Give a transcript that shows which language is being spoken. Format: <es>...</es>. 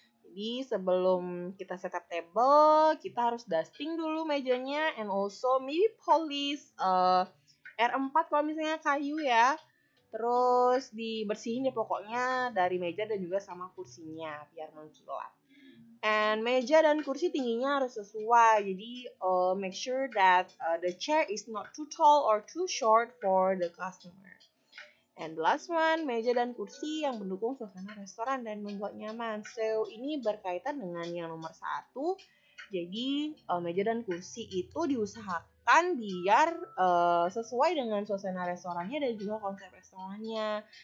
<id>Jadi sebelum kita setup table, kita harus dusting dulu mejanya,</id> <en>and also maybe polish</en> <id>R4 kalau misalnya kayu ya. Terus dibersihin ya pokoknya dari meja dan juga sama kursinya biar mengkilat. And meja dan kursi tingginya harus sesuai.</id> <en>Jadi make sure that the chair is not too tall or too short for the customer. And the last one,</en> <id>meja dan kursi yang mendukung suasana restoran dan membuat nyaman. So, ini berkaitan dengan yang nomor 1. Jadi, meja dan kursi itu diusahakan biar sesuai dengan suasana restorannya dan juga konsep restorannya.</id>